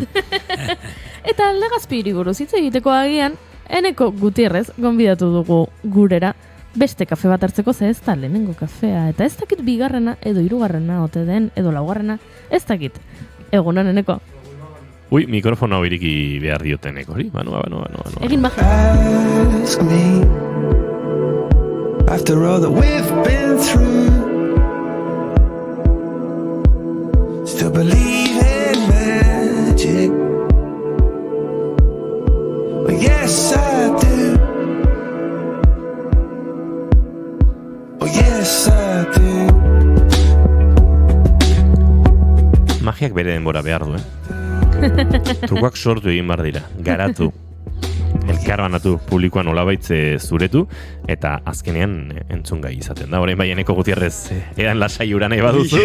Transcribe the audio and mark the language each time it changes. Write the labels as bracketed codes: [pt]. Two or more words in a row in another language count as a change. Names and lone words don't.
[eu] Eta Legazpiri buruz hitz egiteko agian, Eneko Gutierrez gonbidatu dugu gurera beste kafe bat hartzeko, ze ez da lehenengo kafea. Eta ez dakit bigarrena edo hirugarrena ote den edo laugarrena, ez dakit. Egunon, Eneko. Ui, mikrofona iriki behar dioten Eneko hori. Banu. Egin baja. [en] Ask me, after all that we've been through, still believe in magic. Well, yes, I do. Oh, yes, I do. [eu] Magiak bere denbora behar du, Trukoak sortu egin behar dira, garatu. Elkarbanatu publikoan olabaitze zuretu, eta azkenean entzungai izaten da. Orain bai Eneko Gutierrez edan lasai ura nahi baduzu.